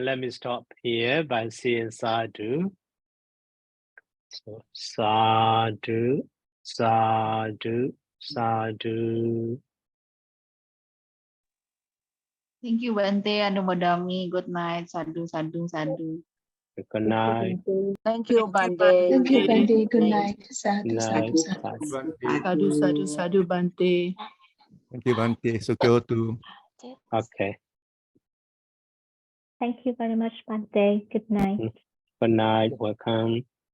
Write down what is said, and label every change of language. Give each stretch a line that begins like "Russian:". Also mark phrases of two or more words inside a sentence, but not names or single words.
English: Let me stop here by saying sadhu.
Pali: So sadhu, sadhu, sadhu.
English: Thank you,
Pali: Bante Anumodami.
English: Good night.
Pali: Sadhu, sadhu, sadhu.
English: Good night. Thank you, Bande. Thank you, Very Bande. Good nice. night. Sadhu, Good
Pali: sadhu,
English: night.
Pali: sadhu. Sadhu, sadhu, sadhu, Bante.
English: Thank you, Bante. Sukyotu. Okay. Thank you very much, Bante. Good night. Good night. Welcome.